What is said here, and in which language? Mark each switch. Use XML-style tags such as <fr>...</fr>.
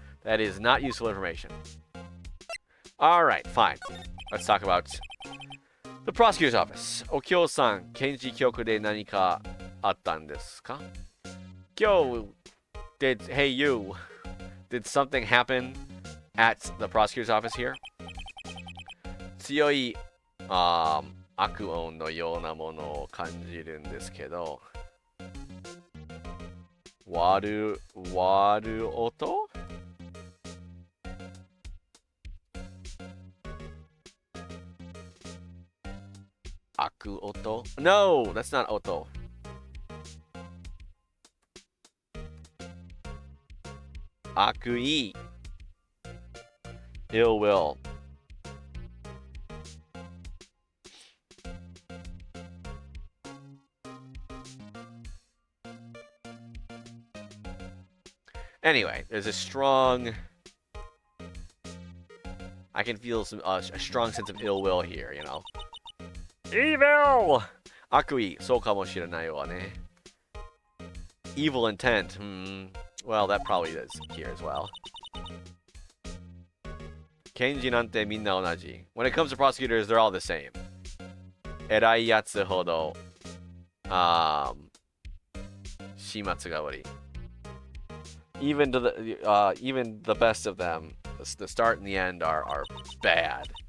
<en>That is not useful information. All right, fine. Let's talk about the prosecutor's office.</en> <ja>Okyo-san, Kenji Kyoku de nanika attan desu ka?</ja> <en>Kyo, hey you, did something happen at the prosecutor's office here?</en> <ja>強い、悪音のようなものを感じるんですけど、割る音悪音 ?</ja> <en>No! That's not 音。悪意 ill will. Anyway, there's a strong... I can feel a strong sense of ill will here, you know. Evil!</en> <ja>悪意、そうかもしれないわね。</ja> <en>Evil intent. Well, that probably is here as well.</en> <ja>検事なんてみんな同じ。</ja> <en>When it comes to prosecutors, they're all the same.</en> <ja>偉いやつほど、始末が悪い。</ja> <en>Even the best of them, the start and the end are bad.</en>